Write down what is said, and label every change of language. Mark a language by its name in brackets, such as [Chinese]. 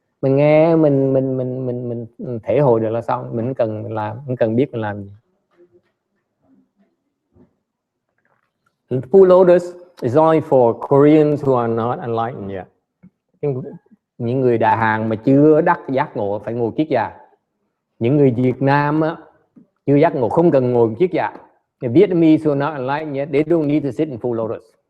[Vietnamese] Mình nghe mình thể hội được là xong, mình không cần biết mình làm gì. [English] Full lotus is only for Koreans who are not enlightened yet. [Vietnamese] Những người Đại Hàn mà chưa đắc giác ngộ phải ngồi kiết già. Những người Việt Nam á, chưa giác ngộ không cần ngồi kiết già. [English] The Vietnamese who are not enlightened yet, they don't need to sit in full lotus.